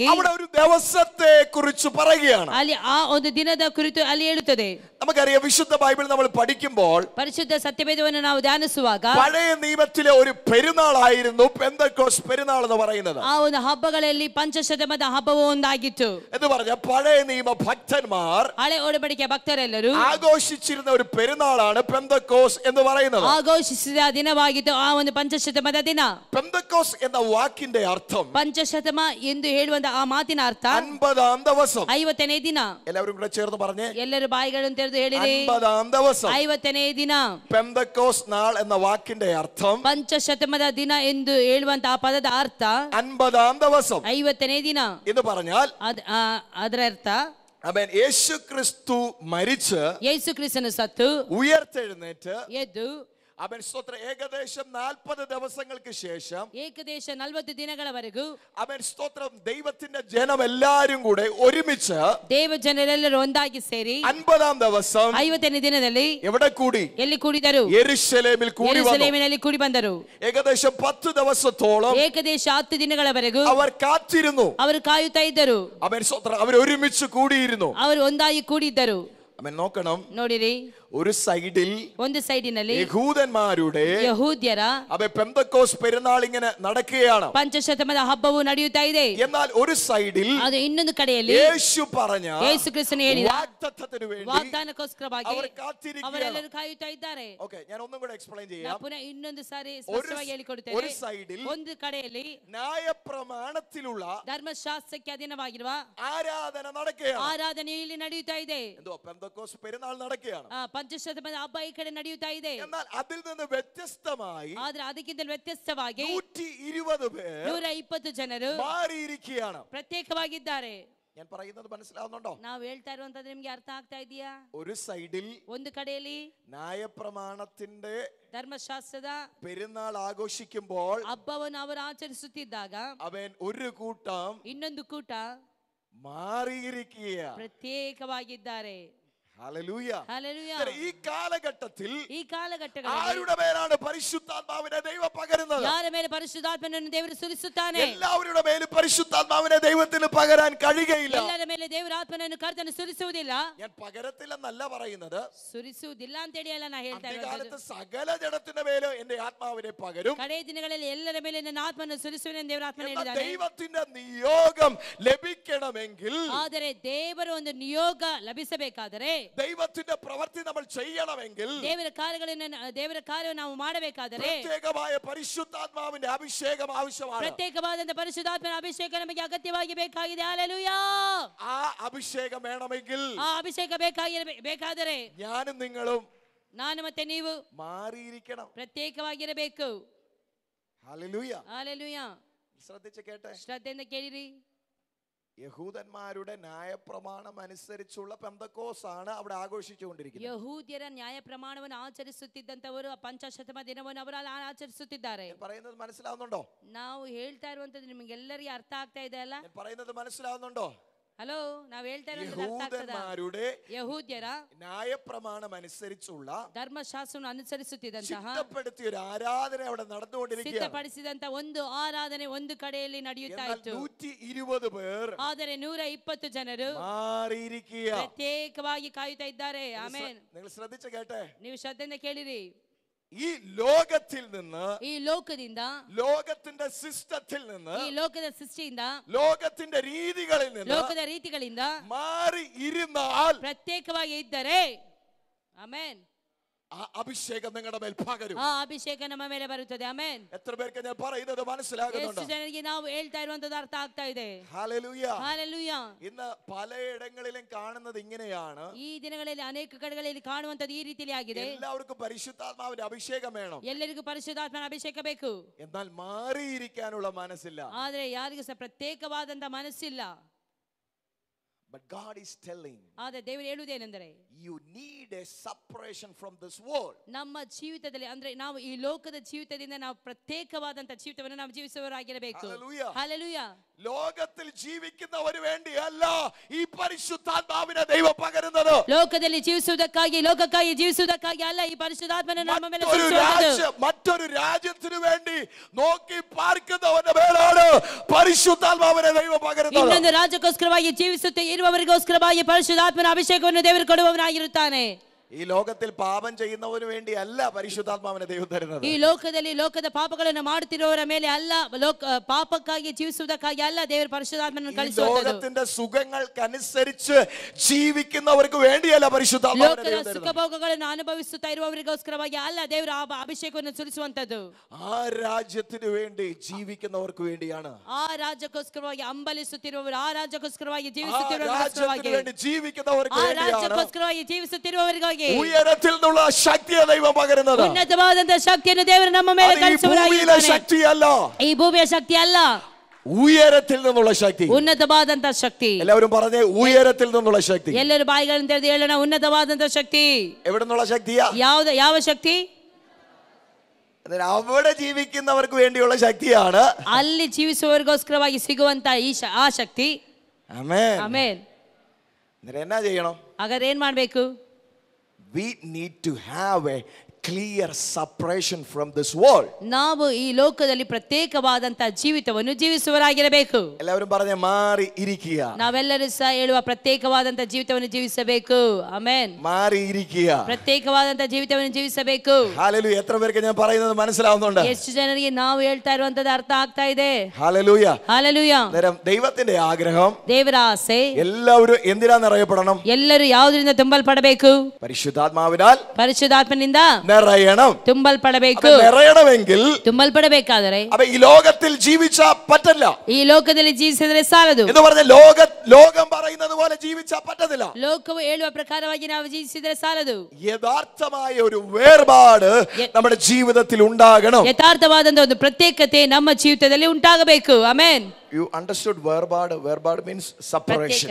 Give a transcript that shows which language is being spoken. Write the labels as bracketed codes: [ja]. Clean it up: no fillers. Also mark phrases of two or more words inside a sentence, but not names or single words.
[ml] അവിടെ ഒരു ദിവസത്തെ കുറിച്ച് പറയുകയാണ്. [kn] ಅಲ್ಲಿ ಆ ಒಂದು ದಿನದ ಕುರಿತು ಅಲ್ಲಿ ಹೇಳುತ್ತದೆ. [ml] നമുക്കറിയാം, വിശുദ്ധ ബൈബിൾ നമ്മൾ പഠിക്കുമ്പോൾ [kn] ಪರಿಶುದ್ಧ ಸತ್ಯವೇದವನ್ನು ನಾವು ಧ್ಯಾನಿಸುವಾಗ [ml] പഴയ നിയമത്തിലെ ഒരു പെരുന്നാളായിരുന്നു പെന്തക്കോസ്ത് പെരുന്നാൾ എന്ന് പറയുന്നത്. [kn] ಆ ಒಂದು ಹಬ್ಬಗಳಲ್ಲಿ ಪಂಚಶತಮದ ಹಬ್ಬವು ಒಂದಾಗಿತ್ತು [ml] എന്ന് പറഞ്ഞാൽ പഴയ നിയമ ഭക്തന്മാർ [kn] ಹಳೆ ಒಡಂಬಡಿಕೆಯ ಭಕ್ತರೆಲ್ಲರೂ [ml] ആഘോഷിച്ചിരുന്ന ഒരു പെരുന്നാളാണ് പെന്തക്കോസ്ത് എന്ന് പറയുന്നത്. [kn] ಆಘೋಷಿಸಿದ ದಿನವಾಗಿತ್ತು ಆ ಒಂದು ಪಂಚಶತಮದ ದಿನ. [ml] പെന്തക്കോസ്ത് എന്ന വാക്കിന്റെ അർത്ഥം, [kn] ಪಂಚಶತಮ ಎಂದು ಹೇಳುವಂತ ಆ ಮಾತಿನ ಅರ್ಥ [ml] 50ാം ദിവസം. [kn] 50ನೇ ದಿನ. [ml] എല്ലാവരും കൂടെ ചേർന്ന് പറഞ്ഞേ, [kn] ಎಲ್ಲರೂ ಬಾಯಿಗಳನ್ನು ತೆರೆದು ಹೇಳಿರಿ, [ml] 50ാം ദിവസം. [kn] 50ನೇ ದಿನ. [ml] പെന്തക്കോസ്ത് നാൾ എന്ന വാക്കിന്റെ അർത്ഥം, [kn] ಪಂಚಶತಮದ ದಿನ ಎಂದು ಹೇಳುವಂತ ಆ ಪದದ ಅರ್ಥ [ml] 50ാം ദിവസം [kn] 50ನೇ ದಿನ [ml] എന്ന് പറഞ്ഞാൽ [kn] ಅದರ ಅರ್ಥ [ml] അവൻ യേശു ക്രിസ്തു മരിച്ച് [kn] ಯೇಸು ಕ್ರಿಸ್ತನು ಸತ್ತು [ml] ഉയർത്തെഴുന്നേറ്റ് [kn] ಎದ್ದು [ml] അവൻ സ്തോത്രം ഏകദേശം 40 ദിവസങ്ങൾക്ക് ശേഷം [kn] ಏಕದೇಶ 40 ದಿನಗಳವರೆಗೂ [ml] അവൻ സ്തോത്രം ദൈവത്തിന്റെ ജനം എല്ലാരും കൂടെ ഒരുമിച്ച് [kn] ದೇವ ಜನರೆಲ್ಲರೂ ಒಂದಾಗಿ ಸೇರಿ [ml] 50ാം ദിവസം [kn] 50ನೇ ದಿನದಲ್ಲಿ [ml] എവിടെ കൂടി? [kn] ಎಲ್ಲಿ ಕೂಡಿದರು? [ml] യെരൂശലേമിൽ കൂടി വന്നു. [kn] ಯೆರೂಸಲೇಮಿನಲ್ಲಿ ಕೂಡಿ ಬಂದರು. [ml] ഏകദേശം 10 ദിവസത്തോളം [kn] ಏಕದೇಶ 10 ದಿನಗಳವರೆಗೂ [ml] അവർ കാത്തിരുന്നു. [kn] ಅವರು ಕಾಯುತ್ತಾ ಇದ್ದರು. [ml] അവൻ സ്തോത്രം അവർ ഒരുമിച്ച് കൂടിയിരുന്നു. [kn] ಅವರು ಒಂದಾಗಿ ಕೂಡಿದ್ದರು. [ml] അവൻ നോക്കണം, [kn] ನೋಡಿರಿ, [ml] ഒരു സൈഡിൽ [kn] ಒಂದು ಸೈಡಿನಲ್ಲಿ [ml] യഹൂദന്മാരുടെ [kn] ಯಹೂದ್ಯರ [ml] പെന്തക്കോസ്ത് പെരുന്നാൾ ഇങ്ങനെ നടക്കുകയാണ്. [kn] ಪಂಚಶತಮದ ಹಬ್ಬವು ನಡೆಯುತ್ತಾ ಇದೆ. [ml] എന്നാൽ ഒരു സൈഡിൽ [kn] ಅದು ಇನ್ನೊಂದು ಕಡೆಯಲ್ಲಿ [ml] യേശു പറഞ്ഞ [kn] ಯೇಸು ಕ್ರಿಸ್ತನು ಹೇಳಿದ [ml] വാഗ്ദത്തത്തിന് വേണ്ടി [kn] ವಾಗ್ದಾನಕ್ಕೋಸ್ಕರವಾಗಿ [ml] അവർ കാത്തിരിക്കുകയാണ്. [kn] ಅವರೆಲ್ಲರೂ ಕಾಯುತ್ತಾ ಇದ್ದಾರೆ. [ml] ഓക്കേ, ഞാൻ ഒന്നും കൂടെ എക്സ്പ്ലെയിൻ [kn] ನಾನು [ml] ചെയ്യാം. [kn] ಪುನಃ ಇನ್ನೊಂದು ಸಾರಿ ಸ್ಪಷ್ಟವಾಗಿ ಹೇಳಿಕೊಡುತ್ತೇನೆ. [ml] ഒരു സൈഡിൽ [kn] ಒಂದು ಕಡೆಯಲ್ಲಿ [ml] ന്യായപ്രമാണത്തിലുള്ള [kn] ಧರ್ಮಶಾಸ್ತ್ರಕ್ಕೆ ಅಧೀನವಾಗಿರುವ [ml] ആരാധന നടക്കുകയാണ്. [kn] ಆರಾಧನೆಯು ಇಲ್ಲಿ ನಡೆಯುತ್ತಾ ಇದೆ. [ml] എന്തോ പെന്തക്കോസ്ത് പെരുന്നാൾ നടക്കുകയാണ്. [kn] ಪಂಚಶತಮದ ಹಬ್ಬ ಈ ಕಡೆ ನಡೆಯುತ್ತಾ ಇದೆ. [ml] എന്നാൽ അതിൽ നിന്ന് വ്യത്യസ്തമായി [kn] ಆದ್ರೆ ಅದಕ್ಕಿಂತ ವ್ಯತ್ಯಸ್ತವಾಗಿ [ml] 120 പേർ [kn] 120 ಜನರು [ml] മാറിയിരിക്കുകയാണ്. [kn] ಪ್ರತ್ಯೇಕವಾಗಿದ್ದಾರೆ. [ml] ഞാൻ പറയുന്നത് മനസ്സിലാവുന്നുണ്ടോ? [kn] ನಾವು ಹೇಳ್ತಾ ಇರುವಂತದ್ದು ನಿಮ್ಗೆ ಅರ್ಥ ಆಗ್ತಾ ಇದೆಯಾ? [ml] ഒരു സൈഡിൽ [kn] ಒಂದು ಕಡೆಯಲ್ಲಿ [ml] ന്യായപ്രമാണത്തിന്റെ [kn] ಧರ್ಮಶಾಸ್ತ್ರದ [ml] പെരുന്നാൾ ആഘോഷിക്കുമ്പോൾ [kn] ಹಬ್ಬವನ್ನು ಅವರು ಆಚರಿಸುತ್ತಿದ್ದಾಗ [ml] അവൻ ഒരു കൂട്ടം [kn] ಇನ್ನೊಂದು ಕೂಟ [ml] മാറിയിരിക്കുക. [kn] ಪ್ರತ್ಯೇಕವಾಗಿದ್ದಾರೆ. [ml] ഹല്ലേലൂയ. ഹല്ലേലൂയ. ഈ കാലഘട്ടത്തിൽ [kn] ഈ കാലഘട്ടಗಳಲ್ಲಿ [ml] ആരുടെ മേലാണ് പരിശുദ്ധാത്മാവിനെ ദൈവം പകരുന്നത്? [kn] ಯಾರ ಮೇಲೆ ಪರಿಶುದ್ಧಾತ್ಮನನ್ನು ದೇವರು ಸುರಿಸುತ್ತಾನೆ? [ml] എല്ലാവരുടെ മേലും പരിശുദ്ധാത്മാവിനെ ദൈവത്തിന് പകരാൻ കഴിയുകയില്ല. [kn] ಎಲ್ಲರ ಮೇಲೆ ದೇವರ ಆತ್ಮನನ್ನು ಕರ್ತನು ಸುರಿಸುವುದಿಲ್ಲ. [ml] ഞാൻ പകരത്തില്ലെന്നല്ല പറയുന്നത്, [kn] ಸುರಿಸುವುದಿಲ್ಲ ಅಂತ ಹೇಳಿ ಅಲ್ಲ ನಾ ಹೇಳ್ತಾ [ml] കാലത്ത് [kn] ಇರೋದು. [ml] സകല ജഡത്തിന്റെ മേലും എന്റെ ആത്മാവിനെ പകരും. [kn] ಕಡೆ ದಿನಗಳಲ್ಲಿ ಎಲ್ಲರ ಮೇಲೆ ನನ್ನ ಆತ್ಮನನ್ನು ಸುರಿಸುವೆನೆಂದು ದೇವರ ಆತ್ಮನು ಹೇಳಿದ್ದಾನೆ. [ml] ദൈവത്തിന്റെ നിയോഗം ലഭിക്കണമെങ്കിൽ, [kn] ಆದರೆ ದೇವರ ಒಂದು ನಿಯೋಗ ಲಭಿಸಬೇಕಾದರೆ, [ml] ദൈവത്തിന്റെ പ്രവൃത്തി നമ്മൾ ചെയ്യണമെങ്കിൽ, [kn] ದೇವರ ಕಾರ್ಯವನ್ನು ನಾವು ಮಾಡಬೇಕಾದರೆ [ml] പ്രത്യേകമായ പരിശുദ്ധാത്മാവിന്റെ അഭിഷേകം ആവശ്യമാണ്. [kn] ಪ್ರತ್ಯೇಕವಾದಂತ ಪರಿಶುದ್ಧಾತ್ಮನ ಅಭಿಷೇಕ ನಮಗೆ ಅಗತ್ಯವಾಗಿ ಬೇಕಾಗಿದೆ. ಹಲ್ಲೆಲೂಯಾ. [ml] ആ അഭിഷേകം വേണമെങ്കിൽ, [kn] ಆ ಅಭಿಷೇಕ ಬೇಕಾದರೆ [ml] ഞാനും നിങ്ങളും [kn] ನಾನು ಮತ್ತೆ ನೀವು [ml] മാറിയിരിക്കണം. [kn] ಪ್ರತ್ಯೇಕವಾಗಿರಬೇಕು. [ml] ഹല്ലേലൂയ. [kn] ಹಲ್ಲೆಲೂಯಾ. [ml] ശ്രദ്ധിച്ച് കേട്ടെ. [kn] ಶ್ರದ್ಧೆಯಿಂದ ಕೇಳಿರಿ. [ml] യഹൂദന്മാരുടെ ന്യായപ്രമാണം അനുസരിച്ചുള്ള പെന്തക്കോസ് ആണ് അവിടെ ആഘോഷിച്ചുകൊണ്ടിരിക്കുന്നത്. [kn] ಯಹೂದ್ಯರ ನ್ಯಾಯ ಪ್ರಮಾಣವನ್ನು ಆಚರಿಸುತ್ತಿದ್ದಂತವರು ಪಂಚಾಶತಮ ದಿನವನ್ನು ಅವರು ಆಚರಿಸುತ್ತಿದ್ದಾರೆ. [ml] പറയുന്നത് മനസ്സിലാവുന്നുണ്ടോ? [kn] ನಾವು ಹೇಳ್ತಾ ಇರುವಂತದ್ದು ನಿಮಗೆಲ್ಲರಿಗೂ ಅರ್ಥ ಆಗ್ತಾ ಇದೆ ಅಲ್ಲ? [ml] പറയുന്നത് മനസ്സിലാവുന്നുണ്ടോ? [kn] ಹಲೋ, ನಾವು ಹೇಳ್ತಾ ಇರುವಂತದ್ದು ಯಹೂದ್ಯರ [ml] ന്യായപ്രമാണം അനുസരിച്ചുള്ള [kn] ಧರ್ಮಶಾಸ್ತ್ರವನ್ನು ಅನುಸರಿಸುತ್ತಿದ್ದಂತಹ [ml] ചിട്ടപ്പെടുത്തിയ ഒരു ആരാധന അവിടെ നടന്നുകൊണ്ടിരിക്കുകയാണ്. [kn] ಸಿದ್ಧಪಡಿಸಿದಂತ ಒಂದು ಆರಾಧನೆ ಒಂದು ಕಡೆಯಲ್ಲಿ ನಡೆಯುತ್ತಾ ಇತ್ತು. [ml] 120 പേർ, [kn] ಆದರೆ 120 ಜನರು [ml] മാറിയിരിക്കുക, [kn] ಪ್ರತ್ಯೇಕವಾಗಿ ಕಾಯುತ್ತಾ ಇದ್ದಾರೆ. ಆಮೇನ್. [ml] നിങ്ങൾ ശ്രദ്ധിച്ച് കേട്ടെ. [kn] ನೀವು ಶ್ರದ್ಧೆಯಿಂದ ಕೇಳಿರಿ. [ml] ഈ ലോകത്തിൽ നിന്ന്, [kn] ಈ ಲೋಕದಿಂದ, [ml] ലോകത്തിന്റെ സിസ്റ്റത്തിൽ നിന്ന്, [kn] ಈ ಲೋಕದ ಸೃಷ್ಟಿಯಿಂದ, [ml] ലോകത്തിന്റെ രീതികളിൽ നിന്ന്, [kn] ಲೋಕದ ರೀತಿಗಳಿಂದ [ml] മാറി ഇരുന്നാൽ [kn] ಪ್ರತ್ಯೇಕವಾಗಿ ಇದ್ದರೆ, ಆಮೇನ್, [ml] ആ അഭിഷേകം നിങ്ങളുടെ മേൽ പകരും. [kn] ಆ ಅಭಿಷೇಕ ನಮ್ಮ ಮೇಲೆ ಬರುತ್ತದೆ. ಆಮೇನ್. [ml] എത്ര പേർക്ക് ഞാൻ പറയുന്നത് മനസ്സിലാകുന്നുണ്ട്? [kn] ಎಷ್ಟು ಜನರಿಗೆ ನಾವು ಹೇಳ್ತಾ ಇರುವಂತದ್ದು ಅರ್ಥ ಆಗ್ತಾ ಇದೆ? [ml] ഹല്ലേലൂയ. [kn] ಹಲ್ಲೆಲೂಯ. [ml] ഇന്ന് പലയിടങ്ങളിലും കാണുന്നത് ഇങ്ങനെയാണ്. [kn] ಈ ದಿನಗಳಲ್ಲಿ ಅನೇಕ ಕಡೆಗಳಲ್ಲಿ ಕಾಣುವಂತದ್ದು ಈ ರೀತಿಯಲ್ಲಿ ಆಗಿದೆ. [ml] എല്ലാവർക്കും പരിശുദ്ധാത്മാവിന്റെ അഭിഷേകം വേണം, [kn] ಎಲ್ಲರಿಗೂ ಪರಿಶುದ್ಧಾತ್ಮನ ಅಭಿಷೇಕ ಬೇಕು. [ml] എന്നാൽ മാറിയിരിക്കാനുള്ള മനസ്സില്ല. [kn] ಆದ್ರೆ ಯಾರಿಗೂ ಸಹ ಪ್ರತ್ಯೇಕವಾದಂತ ಮನಸ್ಸಿಲ್ಲ. [en] But God is telling, [kn] ಆದ್ರೆ ದೇವರು ಹೇಳುವುದೇನೆಂದರೆ, [en] you need a separation from this world. [kn] ನಮ್ಮ ಜೀವಿತದಲ್ಲಿ, ಅಂದ್ರೆ ನಾವು ಈ ಲೋಕದ ಜೀವಿತದಿಂದ ನಾವು ಪ್ರತ್ಯೇಕವಾದಂತ ಜೀವಿತವನ್ನು ನಾವು ಜೀವಿಸುವವರಾಗಿರಬೇಕು. [en] Hallelujah. [kn] ಹಲ್ಲೆಲೂಯಾ. [ml] ലോകത്തിൽ ജീവിക്കുന്നവര് വേണ്ടിയല്ല ഈ പരിശുദ്ധാത്മാവിനെ ദൈവം പകരുന്നത്. [kn] ಲೋಕದಲ್ಲಿ ಜೀವಿಸುವುದಕ್ಕಾಗಿ, ಲೋಕಕ್ಕಾಗಿ ಜೀವಿಸುವುದಕ್ಕಾಗಿ ಅಲ್ಲ ಈ ಪರಿಶುದ್ಧಾತ್ಮನನ್ನು ನಮ್ಮ ಮೇಲೆ ಸುರಿಸುವುದು. [ml] മറ്റൊരു രാജ്യത്തിന് വേണ്ടി നോക്കി പാർക്കുന്നവന്റെ മേലാണ് പരിശുദ്ധാത്മാവിനെ ദൈവം പകരുന്നത്. [kn] ಇನ್ನೊಂದು ರಾಜ್ಯಕ್ಕೋಸ್ಕರವಾಗಿ ಜೀವಿಸುತ್ತೆ ಇರುವವರಿಗೋಸ್ಕರವಾಗಿ ಪರಿಶುದ್ಧಾತ್ಮನ ಅಭಿಷೇಕವನ್ನು ದೇವರು ಕೊಡುವವನಾಗಿರುತ್ತಾನೆ. [ml] ഈ ലോകത്തിൽ പാപം ചെയ്യുന്നവന് വേണ്ടി അല്ല പരിശുദ്ധാത്മാവിനെ ദൈവം തരുന്നത്. [kn] ಈ ಲೋಕದಲ್ಲಿ ಲೋಕದ ಪಾಪಗಳನ್ನು ಮಾಡುತ್ತಿರುವವರ ಮೇಲೆ ಅಲ್ಲ, ಪಾಪಕ್ಕಾಗಿ ಜೀವಿಸುವುದಕ್ಕಾಗಿ ಅಲ್ಲ ದೇವರು ಪರಿಶುದ್ಧಾತ್ಮನನ್ನು ಕಳಿಸುವುದು. [ml] ലോകത്തിന്റെ സുഖങ്ങൾക്കനുസരിച്ച് ജീവിക്കുന്നവർക്ക് വേണ്ടിയല്ല പരിശുദ്ധാത്മാവിനെ [kn] ಲೋಕದ [ml] ദൈവം തരുന്നത്. [kn] ಸುಖಭೋಗಗಳನ್ನು ಅನುಭವಿಸುತ್ತಾ ಇರುವವರಿಗೋಸ್ಕರವಾಗಿ ಅಲ್ಲ ದೇವರು ಆ ಅಭಿಷೇಕವನ್ನು ಸುರಿಸುವಂತದ್ದು. [ml] ആ രാജ്യത്തിന് വേണ്ടി ജീവിക്കുന്നവർക്ക് വേണ്ടിയാണ്. [kn] ಆ ರಾಜ್ಯಕ್ಕೋಸ್ಕರವಾಗಿ ಹಂಬಲಿಸುತ್ತಿರುವವರು, ಆ ರಾಜ್ಯಕ್ಕೋಸ್ಕರವಾಗಿ [ml] ആ [kn] ಜೀವಿಸುತ್ತಿರುವವರಿಗೋಸ್ಕರವಾಗಿ, [ml] രാജ്യത്തിന് വേണ്ടി ജീവിക്കുന്നവർക്ക് [kn] ಆ [ml] വേണ്ടിയാണ് [kn] ರಾಜ್ಯಕ್ಕೋಸ್ಕರವಾಗಿ ಜೀವಿಸುತ್ತಿರುವವರಿಗಾಗಿ [ml] ഉയരത്തിൽ നിന്നുള്ള ശക്തിയെ ദൈവം പകരുന്നത്. [kn] ಉನ್ನತವಾದಂತಹ ಶಕ್ತಿಯನ್ನು ದೇವರು ನಮ್ಮ ಮೇಲೆ ಕಳಿಸುವವರಾಗಿದ್ದಾನೆ. [ml] ശക്തിയല്ല, [kn] ಈ ಭೂಮಿಯ ಶಕ್ತಿ ಅಲ್ಲ, [ml] ഉയരത്തിൽ നിന്നുള്ള ശക്തി. [kn] ಉನ್ನತವಾದಂತಹ ಶಕ್ತಿ. [ml] എല്ലാവരും പറഞ്ഞേ, ഉയരത്തിൽ നിന്നുള്ള ശക്തി. [kn] ಎಲ್ಲರೂ ಬಾಯಿಗಳನ್ನು ತೆರೆದು ಹೇಳೋಣ, ಉನ್ನತವಾದಂತಹ ಶಕ್ತಿ. [ml] എവിടെ നിന്നുള്ള ശക്തിയാ? [kn] ಯಾವ ಶಕ್ತಿ? [ml] അവിടെ ജീവിക്കുന്നവർക്ക് വേണ്ടിയുള്ള ശക്തിയാണ്. [kn] ಅಲ್ಲಿ ಜೀವಿಸುವವರಿಗೋಸ್ಕರವಾಗಿ ಸಿಗುವಂತ ಆ ಶಕ್ತಿ. [ml] ആമേൻ. [kn] ಆಮೆನ್. [ml] എന്നാ ചെയ്യണം? [kn] ಹಾಗಾದ್ರೆ ಏನ್ ಮಾಡ್ಬೇಕು? [en] We need to have a clear separation from this world. [kn] ನಾವು ಈ ಲೋಕದಲ್ಲಿ ಪ್ರತ್ಯೇಕವಾದಂತಹ ಜೀವಿತವನ್ನು ಜೀವಿಸುವವರಾಗಿರಬೇಕು. [ml] എല്ലാവരും പറഞ്ഞേ, മാറി ഇരിക്കുക. [kn] ನಾವೆಲ್ಲರೂ ಸಹ ಹೇಳುವ ಪ್ರತ್ಯೇಕವಾದಂತಹ ಜೀವಿತವನ್ನು ಜೀವಿಸಬೇಕು. ಆಮೆನ್. [ml] മാറി ഇരിക്കുക. [kn] ಪ್ರತ್ಯೇಕವಾದಂತಹ ಜೀವಿತವನ್ನು ಜೀವಿಸಬೇಕು. [ml] ഹല്ലേലൂയ. എത്ര പേർക്ക് ഞാൻ പറയുന്നത് മനസ്സിലാവുന്നുണ്ട്? [kn] ಎಷ್ಟು ಜನರಿಗೆ ನಾವು ಹೇಳ್ತಾ ಇರುವಂತದ್ದು ಅರ್ಥ ಆಗ್ತಾ ಇದೆ? [ml] ഹല്ലേലൂയ. [kn] ಹಲ್ಲೆಲೂಯ. [ml] ദൈവത്തിന്റെ ആഗ്രഹം, [kn] ದೇವರ ಆಸೆ, [ml] എല്ലാവരും എന്തിനാ നിറയപ്പെടണം? [kn] ಎಲ್ಲರೂ ಯಾವುದರಿಂದ ತುಂಬಲ್ಪಡಬೇಕು? [ml] പരിശുദ്ധാത്മാവിനാൽ [kn] ಪರಿಶುದ್ಧಾತ್ಮನಿಂದ [ml] നിറയണം. [kn] ತುಂಬಲ್ಪಡಬೇಕು. [ml] നിറയണമെങ്കിൽ [kn] ತುಂಬಲ್ಪಡಬೇಕಾದರೆ [ml] അപ്പൊ ഈ ലോകത്തിൽ ജീവിച്ചാ പറ്റില്ല. [kn] ಈ ಲೋಕದಲ್ಲಿ ಜೀವಿಸಿದರೆ ಸಾಲದು. [ml] എന്ന് പറഞ്ഞ ലോകം പറയുന്നത് പോലെ ജീവിച്ചാ പറ്റത്തില്ല. [kn] ಲೋಕವು ಹೇಳುವ ಪ್ರಕಾರವಾಗಿ ನಾವು ಜೀವಿಸಿದರೆ ಸಾಲದು. [ml] യഥാർത്ഥമായ ഒരു വേർപാട് നമ്മുടെ ജീവിതത്തിൽ ഉണ്ടാകണം. [kn] ಯಥಾರ್ಥವಾದಂತಹ ಒಂದು ಪ್ರತ್ಯೇಕತೆ ನಮ್ಮ ಜೀವಿತದಲ್ಲಿ ಉಂಟಾಗಬೇಕು. ಆಮೆನ್. [en] You understood വേർപാട്? വേർപാട് means separation.